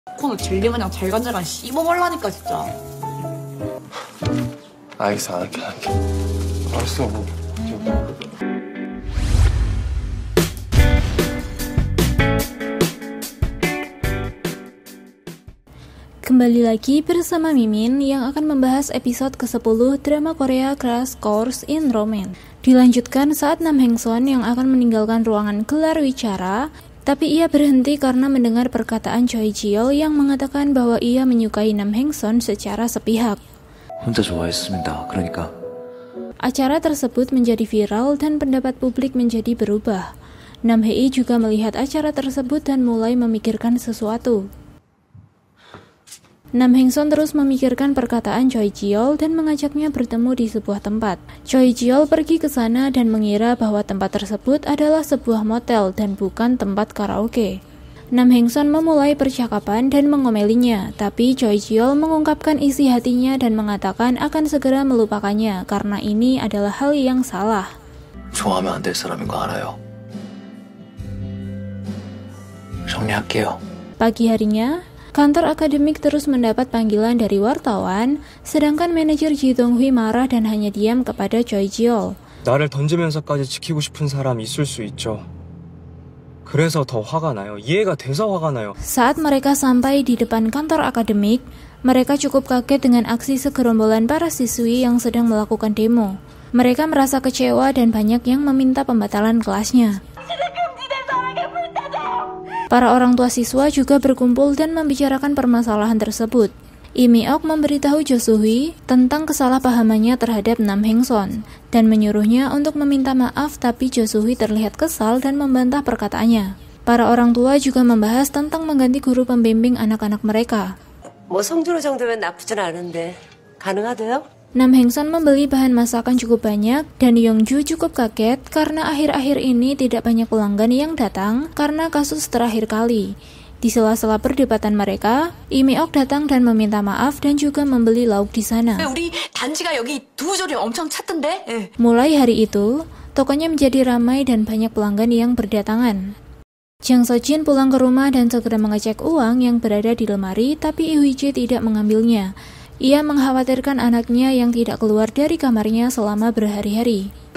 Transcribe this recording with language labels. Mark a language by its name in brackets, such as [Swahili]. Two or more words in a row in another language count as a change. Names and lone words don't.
[Korean] 코는 젤리 마냥 잘간잘간 씹어먹으려니까 진짜. 알겠어, 안 할게. 알았어, 뭐. [Indonesian] Kembali lagi bersama Mimin yang akan membahas episode ke-10 drama Korea [English] Crash Course in Romance. [Indonesian] Dilanjutkan saat Nam Hengson yang akan meninggalkan ruangan gelar wicara, tapi ia berhenti karena mendengar perkataan Choi Ji-yeol yang mengatakan bahwa ia menyukai Nam Hengson secara sepihak. [Korean] 혼자 좋아했습니다. 그러니까. [Indonesian] Acara tersebut menjadi viral dan pendapat publik menjadi berubah. Nam Hee juga melihat acara tersebut dan mulai memikirkan sesuatu. Nam Hengson terus memikirkan perkataan Choi Ji-yeol dan mengajaknya bertemu di sebuah tempat. Choi Ji-yeol pergi ke sana dan mengira bahwa tempat tersebut adalah sebuah motel dan bukan tempat karaoke. Nam Hengson memulai percakapan dan mengomelinya, tapi Choi Ji-yeol mengungkapkan isi hatinya dan mengatakan akan segera melupakannya karena ini adalah hal yang salah. [Korean] 좋아하면 안 될 사람인 거 알아요. 정리할게요. [Indonesian] Pagi harinya, kantor akademik terus mendapat panggilan dari wartawan, sedangkan manajer Ji Dong-hui marah dan hanya diam kepada Choi Ji-yeol. [Korean] 나를 던지면서까지 지키고 싶은 사람 있을 수 있죠. 그래서 더 화가 나요. 이해가 돼서 화가 나요. [Indonesian] Saat mereka sampai di depan kantor akademik, mereka cukup kaget dengan aksi segerombolan para siswi yang sedang melakukan demo. Mereka merasa kecewa dan banyak yang meminta pembatalan kelasnya. Para orang tua siswa juga berkumpul dan membicarakan permasalahan tersebut. Lee Mi-ok memberitahu Jo Soo-hui tentang kesalahpahamannya terhadap Nam Hengson dan menyuruhnya untuk meminta maaf, tapi Jo Soo-hui terlihat kesal dan membantah perkataannya. Para orang tua juga membahas tentang mengganti guru pembimbing anak-anak mereka. [Korean] 뭐 성준호 정도면 나쁘진 않은데 가능하대요? [Indonesian] Nam Hengson membeli bahan masakan cukup banyak dan Yongju cukup kaget karena akhir-akhir ini tidak banyak pelanggan yang datang karena kasus terakhir kali. Di sela-sela perdebatan mereka, Lee Mi-ok datang dan meminta maaf dan juga membeli lauk di sana. [Korean] 우리 단지가 여기 두부조림 엄청 찾던데? [Indonesian] Mulai hari itu, tokonya menjadi ramai dan banyak pelanggan yang berdatangan. Jang So-jin pulang ke rumah dan segera mengecek uang yang berada di lemari, tapi Lee Hui-jae tidak mengambilnya. Ia mengkhawatirkan anaknya yang tidak keluar dari kamarnya selama berhari-hari.